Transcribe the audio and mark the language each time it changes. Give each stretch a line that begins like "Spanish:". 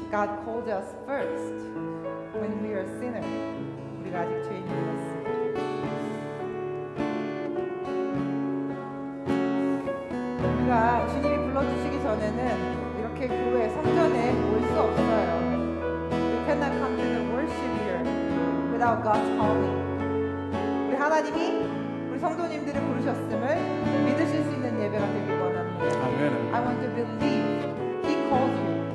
English: God called us first when we are sinners.
Korean: 우리가 아직 죄인이었습니다. 우리가 주님이 불러주시기 전에는 이렇게 교회 성전에 올 수 없어요.
English: We cannot come to the worship here without God's calling.
Korean: 우리 하나님이 우리 성도님들을 부르셨음을 믿으실 수 있는 예배가 되길 원합니다. 아멘.
English: I want to believe He called you.